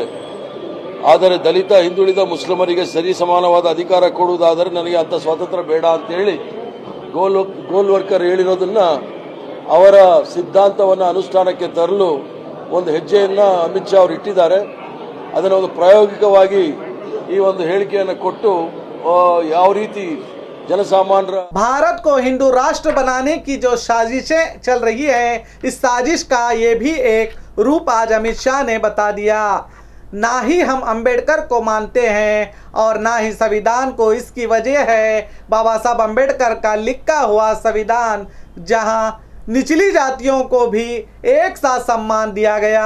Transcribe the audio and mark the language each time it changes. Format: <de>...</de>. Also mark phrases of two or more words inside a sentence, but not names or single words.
<kn>ಆದರೆ ದಲಿತ, ಹಿಂದುಳಿದ ಮುಸ್ಲಿಮರಿಗೆ ಸರಿ ಸಮಾನವಾದ ಅಧಿಕಾರ ಕೊಡುವುದಾದರೆ ನನಗೆ ಅಂಥ ಸ್ವಾತಂತ್ರ್ಯ ಬೇಡ ಅಂತೇಳಿ ಗೋಲ್ವರ್ಕರ್ ಹೇಳಿರೋದನ್ನ ಅವರ ಸಿದ್ಧಾಂತವನ್ನು ಅನುಷ್ಠಾನಕ್ಕೆ ತರಲು ಒಂದು ಹೆಜ್ಜೆಯನ್ನು ಅಮಿತ್ ಶಾ ಅವರು ಇಟ್ಟಿದ್ದಾರೆ. ಅದನ್ನು ಒಂದು ಪ್ರಾಯೋಗಿಕವಾಗಿ ಈ ಒಂದು ಹೇಳಿಕೆಯನ್ನು ಕೊಟ್ಟು ಯಾವ ರೀತಿ जनसामान्य</kn> <hi>भारत को हिंदू राष्ट्र बनाने की जो साजिशें चल रही है, इस साजिश का ये भी एक रूप आज अमित शाह ने बता दिया। ना ही हम अंबेडकर को मानते हैं और ना ही संविधान को। इसकी वजह है बाबा साहब अंबेडकर का लिखा हुआ संविधान, जहां निचली जातियों को भी एक साथ सम्मान दिया गया।</hi>